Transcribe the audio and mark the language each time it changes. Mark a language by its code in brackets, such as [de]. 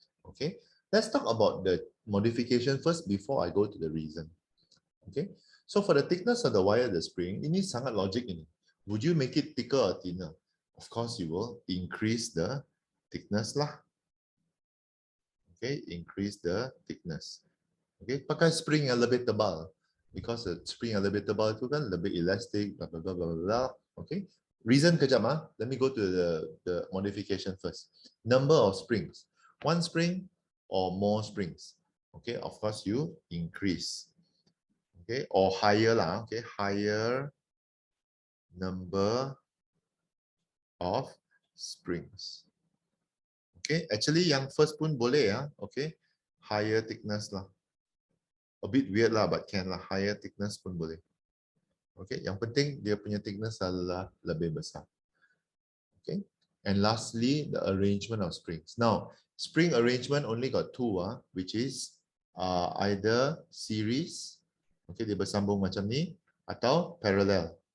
[en] Okay, let's talk about the modification first before I go to the reason. Okay, so for the thickness of the wire, the spring, [ms] ini sangat logic ini. [en] Would you make it thicker or thinner? Of course, you will increase the thickness lah. Okay, increase the thickness. [ms] Okay, pakai spring yang lebih tebal. [en] Because the spring [ms] yang lebih tebal itu kan lebih elastic, blah, blah, blah, blah, blah. [en] Okay, reason [ms] kejap [en] let me go to the modification first. Number of springs. One spring or more springs. Okay, of course you increase. Okay, or higher lah. Okay, higher number of springs. Okay, actually [ms] yang first pun boleh ya. [en] Okay, higher thickness lah. A bit weird lah, but can lah. Higher thickness [ms] pun boleh. Okay, yang penting dia punya thickness adalah lebih besar. [en] Okay, and lastly the arrangement of springs. Now, spring arrangement only got two, which is either series. [ms] Okay, dia bersambung macam ni atau parallel.